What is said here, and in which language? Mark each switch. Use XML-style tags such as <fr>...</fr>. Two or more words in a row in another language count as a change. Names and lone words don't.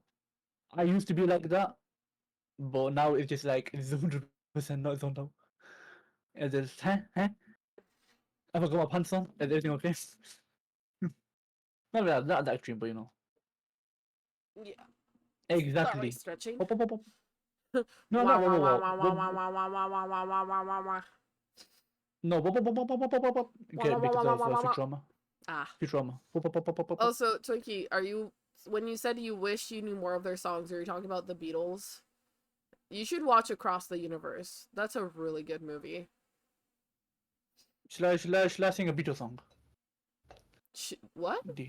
<en>I used to be like that, but now it's just like 100% not zoned out. It's just Have I got my pants on? Is everything okay? Not that extreme, but you know. Yeah. Sorry, Exactly. stretching. Pop, pop, pop, pop. No, Wah, no, whoa, wah, whoa, wah, whoa. wah, wah, wah, wah, wah, wah, wah, wah, wah, wah, wah, wah, wah. No, pop, pop, pop, pop, pop, pop, pop, pop. Wah, Okay, wah, wah, because wah, of wah, wah, wah. Futurama. Ah. Futurama. Pop, pop, pop, pop, pop, pop, pop. Also, Twinkie, are you, when you said you wish you knew more of their songs, are you talking about the Beatles? You should watch Across the Universe. That's a really good movie. Shall I sing a Beatles song? What? D.</en>